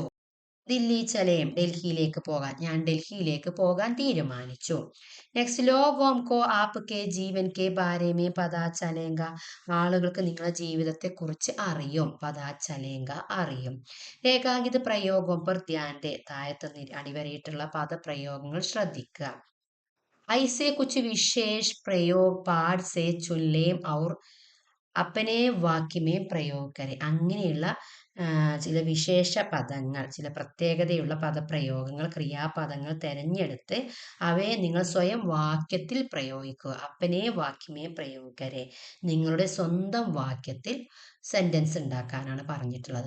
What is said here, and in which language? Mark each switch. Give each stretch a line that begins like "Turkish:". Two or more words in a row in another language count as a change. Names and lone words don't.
Hindi: दिल्ली चलें
Malayalam: ഡൽഹിയിലേക്ക് പോകാൻ. ഞാൻ ഡൽഹിയിലേക്ക് പോകാൻ തീരുമാനിച്ചു.
Hindi: नेक्स्ट लोगों को आपके जीवन के बारे में पता चलेगा.
Malayalam: ആളുകൾക്ക് നിങ്ങളുടെ ജീവിതത്തെ കുറിച്ച് അറിയും.
Hindi: पता चलेगा അറിയും. रेखांकित प्रयोग पर ध्यान दें.
Malayalam: താഴത്ത് അടിവരയിട്ടുള്ള പദപ്രയോഗങ്ങൾ ശ്രദ്ധിക്കുക.
Hindi: ऐसे कुछ विशेष प्रयोग पाठ से चुन लें और अपने वाक्य में प्रयोग करें.
Malayalam: അങ്ങനെയുള്ള ചില വിശേഷ പദങ്ങൾ, ചില പ്രത്യേകതയുള്ള പദപ്രയോഗങ്ങൾ, ക്രിയാപദങ്ങൾ തിരഞ്ഞെടുത്ത് അവയെ നിങ്ങൾ സ്വയം വാക്യത്തിൽ പ്രയോഗിക്കുക.
Hindi: अपने वाक्य में प्रयोग करें,
Malayalam: നിങ്ങളുടെ സ്വന്തം വാക്യത്തിൽ സെന്റൻസ് ഉണ്ടാക്കാനാണ് പറഞ്ഞിട്ടുള്ളത്.